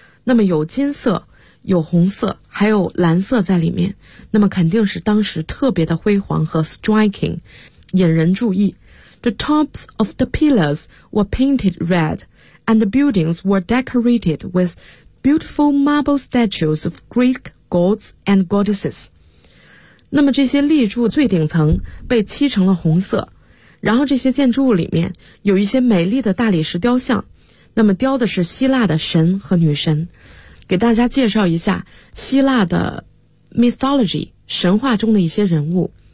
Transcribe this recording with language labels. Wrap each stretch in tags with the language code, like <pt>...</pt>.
<zh>那么有金色、有红色、还有蓝色在里面，那么肯定是当时特别的辉煌和 striking， 引人注意。</zh> <en>The tops of the pillars were painted red and the buildings were decorated with beautiful marble statues of Greek gods and goddesses。</en> <zh>那么这些立柱最顶层被漆成了红色，然后这些建筑物里面有一些美丽的大理石雕像，那么雕的是希腊的神和女神。给大家介绍一下希腊的 mythology 神话中的一些人物。</zh>